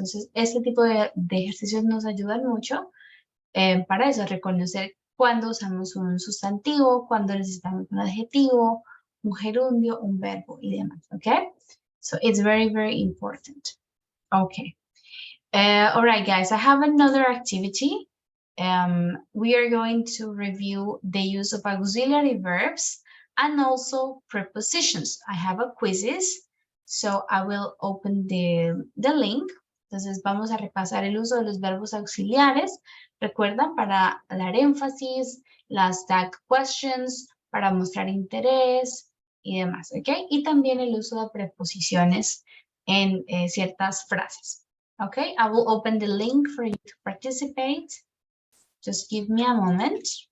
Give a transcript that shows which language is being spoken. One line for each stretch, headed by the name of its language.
Spanish: Entonces, este tipo de ejercicios nos ayudan mucho para eso, reconocer cuándo usamos un sustantivo, cuándo necesitamos un adjetivo, un gerundio, un verbo y demás, ¿ok?
English: So, it's very, very important. Okay. All right, guys, I have another activity. We are going to review the use of auxiliary verbs and also prepositions. I have a quizzes, so I will open the link.
Spanish: Entonces vamos a repasar el uso de los verbos auxiliares. Recuerdan, para dar énfasis, las tag questions, para mostrar interés y demás, ¿ok? Y también el uso de preposiciones en ciertas frases.
English: Okay, I will open the link for you to participate. Just give me a moment.